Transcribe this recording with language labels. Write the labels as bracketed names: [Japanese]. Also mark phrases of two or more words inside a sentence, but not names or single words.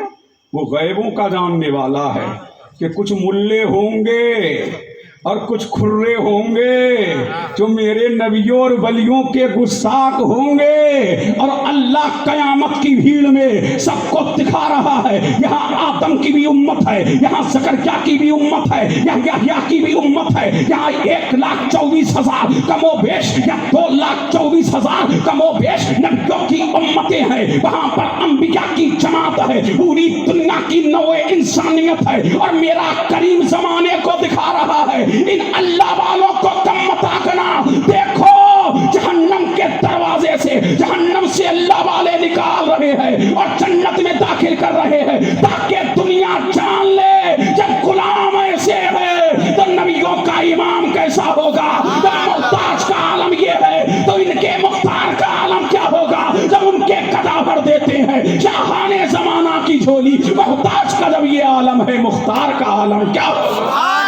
[Urdu] وہ غیبوں کا جاننے والا ہے کہ کچھ ملے ہوں گے اور کچھ کھرے ہوں گے جو میرے نبیوں اور ولیوں کے گستاخ ہوں گے، اور اللہ قیامت کی بھیڑ میں سب کو دکھا رہا ہے، یہاں آدم کی بھی امت ہے، یہاں زکریا کی بھی امت ہے، یہاں یحییٰ کی بھی امت ہے، یہاں 1,24,000 کم و بیش یا 2,24,000 کم و بیش نبیوں کی امتیں ہیں، وہاں پر انبیاء کی جماعت ہے، پوری دنیا کی نوع انسانیت ہے، اور میرا کریم زمانے کو دکھا رہا ہے ان اللہ والوں کو کم مت آکنا۔ دیکھو جہنم کے دروازے سے، جہنم سے اللہ والے نکال رہے ہیں اور جنت میں داخل کر رہے ہیں، تاکہ دنیا جان لے جب غلام ایسے ہے تو نبیوں کا امام کیسا ہوگا، جب محتاج کا عالم یہ ہے تو ان کے مختار کا عالم کیا ہوگا، جب ان کے قضا بھر دیتے ہیں شاہان زمانہ کی جھولی، محتاج کا جب یہ عالم ہے مختار کا عالم کیا ہوگا۔